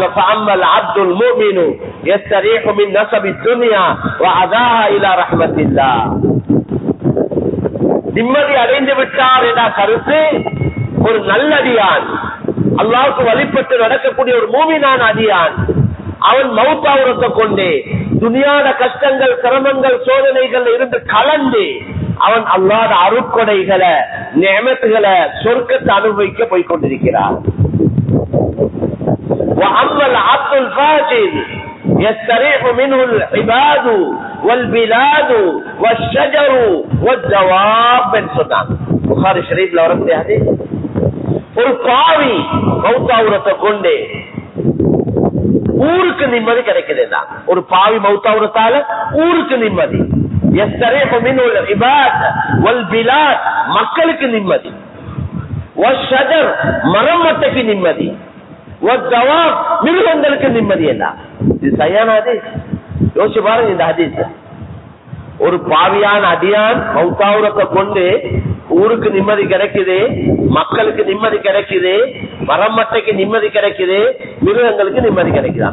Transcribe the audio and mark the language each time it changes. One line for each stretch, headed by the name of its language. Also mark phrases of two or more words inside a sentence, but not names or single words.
Arabic: فأما العبد المؤمن يستريح من نصب الدنيا وأذاها إلى رحمة الله,
Tamil: நிம்மதி அடைந்து விட்டார் என்ற கருத்து ஒரு நல்லடியான், அல்லாஹ்வுக்கு வழிபட்டு நடக்கக்கூடிய ஒரு மூமினான அடியான், அவன் மௌத்தாவுரத்தை கொண்டே துனியாத கஷ்டங்கள், சிரமங்கள், சோதனைகள் இருந்து கலந்து அவன் அல்லாஹ்வுடைய அருட்கொடைகளை, நிஅமத்துகளை, சொர்க்கத்தை அனுபவிக்க போய் கொண்டிருக்கிறான்.
Arabic: وأما العبد الفاجر يستريح منه العباد والبلاد والشجر والدواب சொன்னாங்க.
Tamil: புகாரி ஷரீஃப்ல வரக்கூடிய ஹதீஸ். ஒரு பாவி மௌத்தாவுரத்தை கொண்டு ஊருக்கு நிம்மதி கிடைக்குதுன்னா, ஒரு பாவி மௌத்தாவுரத்தால ஊருக்கு நிம்மதி.
Arabic: يستريح منه العباد والبلاد,
Tamil: மக்களுக்கு நிம்மதி. والشجر, மரம் மட்டைக்கு நிம்மதி. மிருகங்களுக்கு நிம்மதி. என்ன இது சரியான ஹதீஸ்? யோசிச்சு பாருங்க இந்த ஹதீஸ். ஒரு பாவியான அடியான் மௌத்தாவுரத்தை கொண்டு ஊருக்கு நிம்மதி கிடைக்குது, மக்களுக்கு நிம்மதி கிடைக்குது, மரமட்டைக்கு நிம்மதி கிடைக்குது, மிருகங்களுக்கு நிம்மதி கிடைக்குதா?